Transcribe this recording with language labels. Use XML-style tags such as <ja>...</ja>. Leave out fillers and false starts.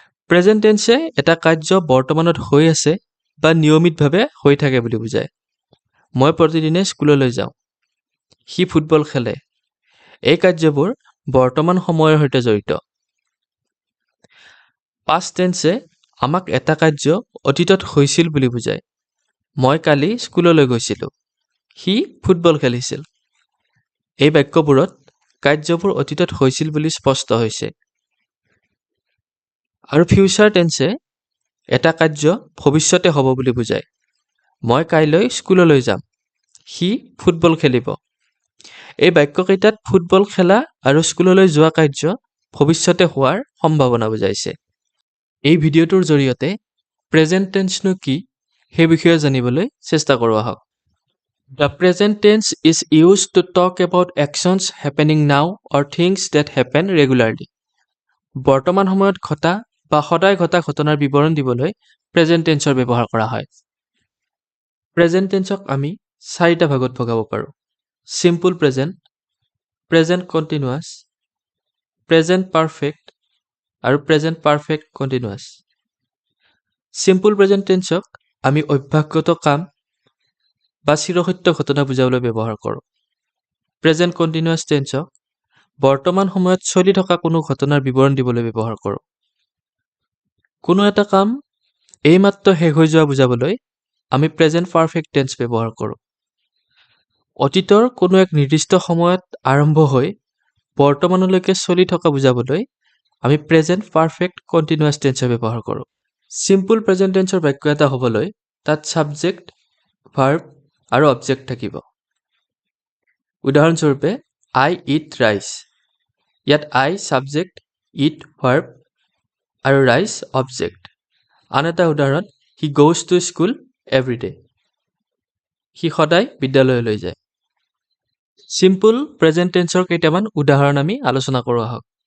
<as>Present টেন্সে এটা কাৰ্য বৰ্তমানত হৈ আছে বা নিয়মিতভাৱে হৈ থাকে বুলি বুজায়। মই প্ৰতিদিনে স্কুললৈ যাওঁ, সি ফুটবল খেলে। এই কাৰ্যবোৰ বৰ্তমান সময়ৰ সৈতে জড়িত। পাষ্ট টেন্সে আমাক এটা কাৰ্য অতীতত হৈছিল বুলি বুজায়। মই কালি স্কুললৈ গৈছিলোঁ, সি ফুটবল খেলিছিল। এই বাক্যবোৰত কাৰ্যবোৰ অতীতত হৈছিল বুলি স্পষ্ট হৈছে। আৰু ফিউচাৰ টেন্সে এটা কাৰ্য ভৱিষ্যতে হ'ব বুলি বুজায়। মই কাইলৈ স্কুললৈ যাম, সি ফুটবল খেলিব। এই বাক্যকেইটাত ফুটবল খেলা আৰু স্কুললৈ যোৱা কাৰ্য ভৱিষ্যতে হোৱাৰ সম্ভাৱনা বুজাইছে। এই ভিডিঅ'টোৰ জৰিয়তে প্ৰেজেণ্ট টেন্সনো কি সেই বিষয়ে জানিবলৈ চেষ্টা কৰোঁ আহক।</as> <en>The present tense is used to talk about actions happening now or things that happen regularly.</en> <as>বৰ্তমান সময়ত ঘটা বা সদায় ঘটা ঘটনাৰ বিৱৰণ দিবলৈ প্ৰেজেণ্ট টেন্সৰ ব্যৱহাৰ কৰা হয়। প্ৰেজেণ্ট টেন্সক আমি চাৰিটা ভাগত ভগাব পাৰোঁ। Simple present, present continuous, present perfect আৰু present perfect continuous. Simple present টেন্সক আমি অভ্যাসগত কাম বা চিৰসত্য ঘটনা বুজাবলৈ ব্যৱহাৰ কৰোঁ। প্ৰেজেণ্ট কণ্টিনিউৱাছ টেন্সক বৰ্তমান সময়ত চলি থকা কোনো ঘটনাৰ বিৱৰণ দিবলৈ ব্যৱহাৰ কৰোঁ। কোনো এটা কাম এইমাত্ৰ শেষ হৈ যোৱা বুজাবলৈ আমি প্ৰেজেণ্ট পাৰফেক্ট টেন্স ব্যৱহাৰ কৰোঁ। অতীতৰ কোনো এক নিৰ্দিষ্ট সময়ত আৰম্ভ হৈ বৰ্তমানলৈকে চলি থকা বুজাবলৈ আমি প্ৰেজেণ্ট পাৰফেক্ট কণ্টিনিউৱাছ টেন্সৰ ব্যৱহাৰ কৰোঁ। চিম্পল প্ৰেজেণ্ট টেন্সৰ বাক্য এটা হ'বলৈ তাত ছাবজেক্ট, ভাৰ্ব আৰু অবজেক্ট থাকিব। উদাহৰণস্বৰূপে,</as> <en>I eat rice.</en> <as>ইয়াত I ছাবজেক্ট, eat ভাৰ্ব আৰু rice অবজেক্ট। আন এটা উদাহৰণ,</as> <en>he goes to school every day.</en> <as>সি সদায় বিদ্যালয়লৈ যায়। চিম্পল প্ৰেজেণ্ট টেন্সৰ কেইটামান উদাহৰণ আমি আলোচনা কৰোঁ আহক।</as>